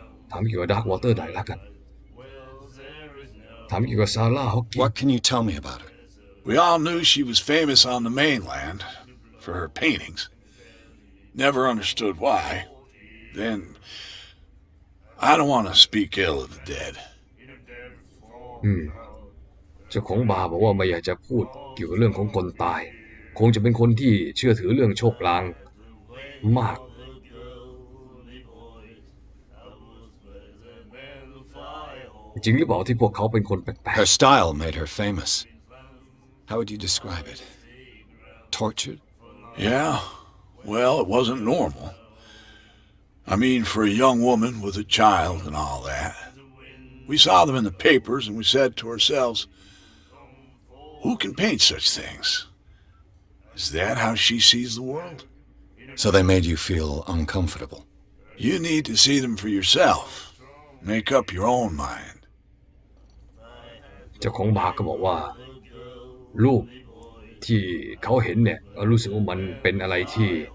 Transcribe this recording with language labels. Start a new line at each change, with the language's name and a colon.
Thai: ถามเกี่ยวกับดาร์กวอเตอร์ได้แล้วกันถามเกี่ยวกับซาร่าฮอกกิน
English: What can you tell me about her? We all knew she was famous on the mainland for her paintings. Never understood why. Then, I don't want to speak ill of the dead.
Thai: เจ้าของบาร์บอกว่าไม่อยากจะพูดเกี่ยวกับเรื่องของคนตายคงจะเป็นคนที่เชื่อถือเรื่องโชคลางมากจริงหรือเปล่าที่พวกเขาเป็นคนแปลก
English: Her style made her famous. How would you describe it? Tortured? Yeah, well, it wasn't normal. I mean, for a young woman with a child and all that. We saw them in the papers and we said to ourselves, who can paint such things? Is that how she sees the world? So they made you feel uncomfortable. You need to see them for yourself. Make up your own mind.
Thai: ๆเจ้าของบาร์ก็บอกว่ารูปที่เขาเห็นเนี่ยรู้สึกว่ามันเป็นอะไรที่